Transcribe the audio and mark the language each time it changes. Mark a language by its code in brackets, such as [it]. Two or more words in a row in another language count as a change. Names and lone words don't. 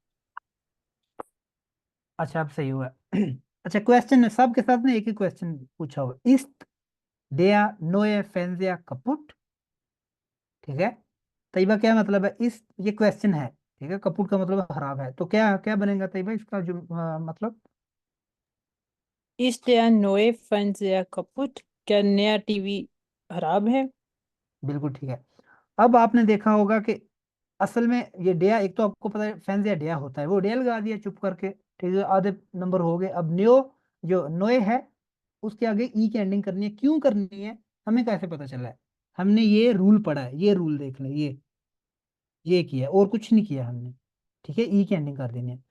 [ur] اچھا، اب صحیح ہوا. اچھا، کویسچن سب کے ساتھ نا ایک ہی کویسچن پوچھا ہوا, [de] Ist der neue Fernseher kaputt, [ur] ٹھیک ہے. طیبہ کیا مطلب ہے، اس، یہ کویسچن ہے، ٹھیک ہے، کپوٹ کا مطلب خراب ہے، تو کیا کیا بنے گا طیبہ اس کا جو مطلب. [de] Ist der neue Fernseher kaputt? [ur] کیا نیا ٹی وی خراب ہے? بالکل ٹھیک ہے. اب آپ نے دیکھا ہوگا کہ اصل میں یہ ڈیا، ایک تو آپ کو پتا ہے فینزیا ڈیا ہوتا ہے، وہ ڈیا لگا دیا چپ کر کے، ٹھیک ہے، آدھے نمبر ہو گئے. اب نیو، جو نوئے ہے، اس کے آگے ای کی اینڈنگ کرنی ہے، کیوں کرنی ہے، ہمیں کیسے پتا چلا ہے، ہم نے یہ رول پڑھا ہے، یہ رول دیکھ لے، یہ کیا ہے، اور کچھ نہیں کیا ہم نے، ٹھیک ہے، ای کی اینڈنگ کر دینی ہے.